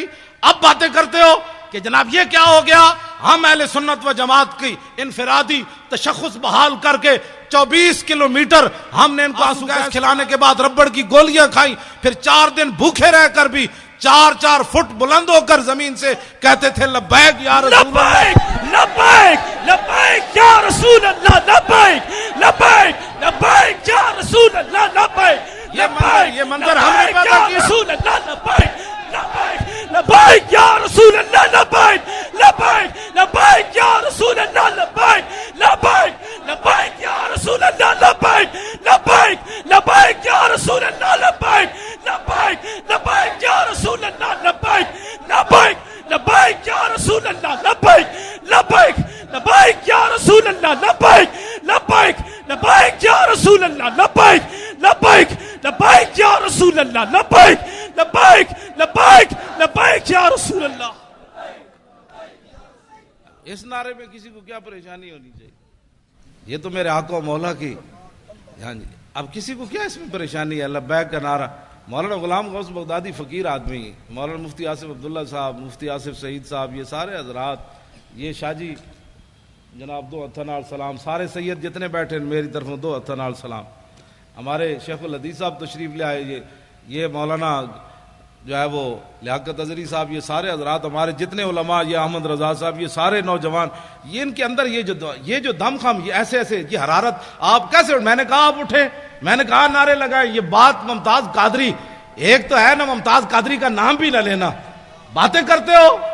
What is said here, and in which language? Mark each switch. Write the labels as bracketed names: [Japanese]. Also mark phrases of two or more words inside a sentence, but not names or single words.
[Urdu] اب باتیں کرتے ہو کہ جناب یہ کیا ہو گیا، ہم اہل سنت و جماعت کی انفرادی تشخص بحال کر کے 24 کلومیٹر ہم نے ان کو آنسو گیس کھلانے کے بعد ربڑ کی گولیاں کھائی، پھر 4 دن بھوکے رہ کر بھی 4-4 فٹ بلند ہو کر زمین سے کہتے تھے [Arabic] لبیک یا رسول اللہ, لبیک لبیک یا رسول اللہ، لبیک لبیک لبیک یا رسول اللہ، لبیک [Urdu] یہ منظر ہم نے پیدا کیا. [Arabic] رسول اللہ، لبیک لبیک لبیک یا رسول اللہ، لبیک لبیک لبیک یا رسول اللہ، لبیک لبیک لبیک یا رسول اللہ، لبیک لبیک لبیک یا رسول اللہ، لبیک لبیک لبیک یا رسول اللہ، لبیک لبیک لبیک یا رسول اللہ، لبیک لبیک لبیک یا رسول اللہ، لبیک لبیک لبیک یا رسول اللہ، لبیک لبیک لبیک یا رسول اللہ، لبیک لبیک لبیک لبیک یا رسول اللہ. [Urdu] اس نعرے میں کسی کو کیا پریشانی ہونی چاہیے؟ یہ تو میرے آقا و مولا کی، ہاں جی، اب کسی کو کیا اس میں پریشانی ہے؟ لبیک کا نعرہ. مولانا غلام غوث بغدادی فقیر آدمی، مولانا مفتی آصف عبداللہ صاحب، مفتی آصف سعید صاحب، یہ سارے حضرات، یہ شاہ جی جناب [Punjabi] دو ہتھاں نال سلام، [Urdu] سارے سید جتنے بیٹھے ہیں میری طرفوں [Punjabi] دو ہتھاں نال سلام. [Urdu] ہمارے شیخ الحدیث صاحب تشریف لے آئے، یہ مولانا جو ہے وہ لیاقت اظہری صاحب، یہ سارے حضرات ہمارے جتنے علماء، یہ احمد رضا صاحب، یہ سارے نوجوان، یہ ان کے اندر یہ جو دم خم، یہ ایسے ایسے، یہ حرارت، آپ کیسے؟ میں نے کہا آپ اٹھیں، میں نے کہا نعرے لگائیں. یہ بات ممتاز قادری، ایک تو ہے نا ممتاز قادری کا نام بھی نہ لینا، باتیں کرتے ہو.